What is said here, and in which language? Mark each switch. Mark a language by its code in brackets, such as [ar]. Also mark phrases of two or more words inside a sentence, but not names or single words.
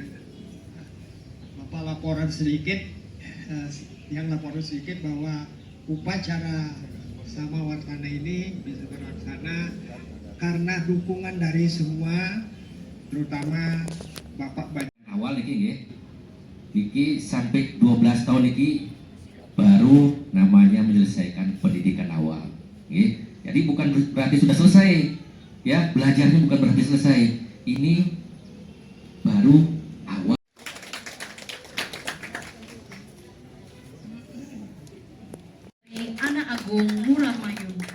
[id] Bapak laporan sedikit, bahwa upacara bersama Wartana ini bisa terlaksana karena dukungan dari semua, terutama Bapak banyak. [jv] Awal iki nggih. [id] Iki sampai 12 tahun iki baru namanya menyelesaikan pendidikan awal. Nggih. Jadi bukan berarti sudah selesai. Ya, belajarnya bukan berarti selesai. Ini baru awal. Anak Agung Murah Mayun.